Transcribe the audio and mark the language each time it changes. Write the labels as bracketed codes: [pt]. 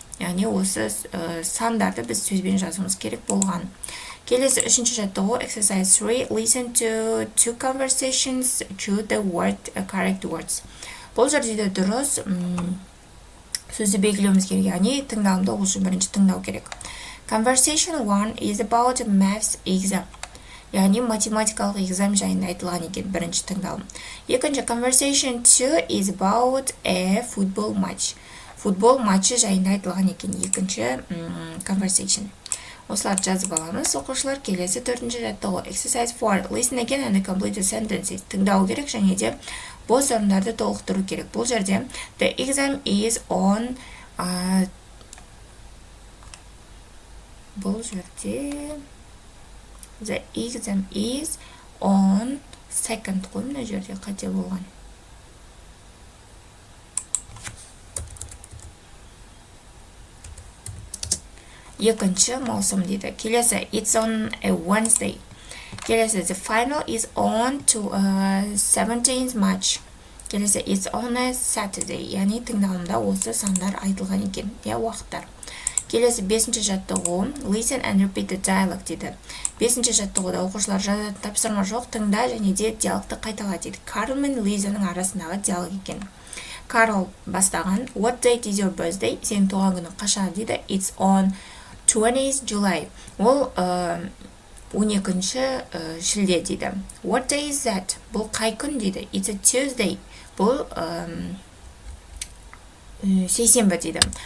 [kk] Яғни осы сандарды біз сөзбен жазуымыз керек болған. Келесі 3-ші жаттығу, [en] exercise 3. Listen to two conversations, choose the correct words. [kk] Бұл жерде дұрыс сөзді белгілеуіміз керек. Яғни тыңдалымды ол үшін бірінші тыңдау керек. [en] Conversation 1 is about maths exam. [kk] Яғни математикалық экзамен жайында айтылған екен бірінші тыңдалым. Екінші, [en] conversation 2 is about a football match. [kk] Футбол матчы жайында айтылған екен екінші conversation. Осыларды жазып аламыз. Оқушылар, келесі 4-ші жаттығу, [en] exercise 4. Listen again and complete the sentences. [kk] Тыңдау керек және де бос орындарды толықтыру керек. Бұл жерде [en] the exam is on [kk] бұл жерде [en] the exam is on 2nd [kk] қой, мына жерде қате болған. Екінші маусым дейді. Келесі [en] it's on a Wednesday. Келесі the final is on to 17th March. [kk] Келесі [en] it's on a Saturday. [kk] Яғни тыңдалымда осы сандар айтылған екен. Уақыттар. Келесі 5-ші жаттығу, [en] listen and repeat the dialogue [kk] дейді. 5-ші жаттығуда оқушылар жазатын тапсырма жоқ, тыңда және де диалогты қайтала дейді. Карл мен Лизаның арасындағы диалог екен. Карл бастаған, [en] what date is your birthday? [kk] Сенің туған күні қашан дейді. [en] It's on 20th July. [kk] Ол 12-ші шілде дейді. [en] What day is that? [kk] Бұл қай күн дейді. [en] It's a Tuesday. [kk] Бұл сейсенбі дейді.